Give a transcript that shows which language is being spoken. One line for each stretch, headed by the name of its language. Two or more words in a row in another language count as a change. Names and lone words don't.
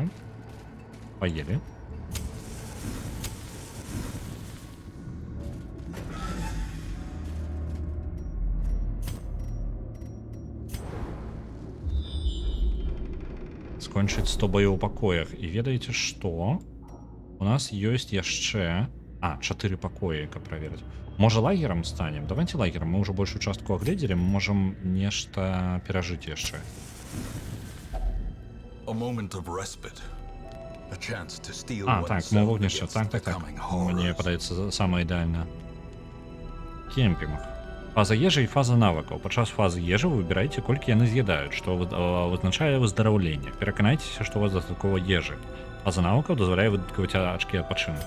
Belarusian: Поели. Скончыць 100 баёў у пакоях. І ведаеце што? У нас ёсць яшчэ 4 пакоі, каб праверыць. Можа лагерам станем? Давайте лагерам. Мы ўжо большую частку агледзелі, мы можам нешта перажыць яшчэ.
English: A moment of respite. A chance to steal
Belarusian: Так, мы вогнішча. Так. Мне падаецца самае ідэальна. Кемпінг. Фаза ежы і фаза навыкаў. Падчас фазы ежы вы выбіраеце, колькі яны з'ядаюць, што вызначае выздараўленне. Пераканайцеся, што у вас дастаткова ежы. Фаза навыкаў дазваляе выдаткаваць ачкі адпачынку.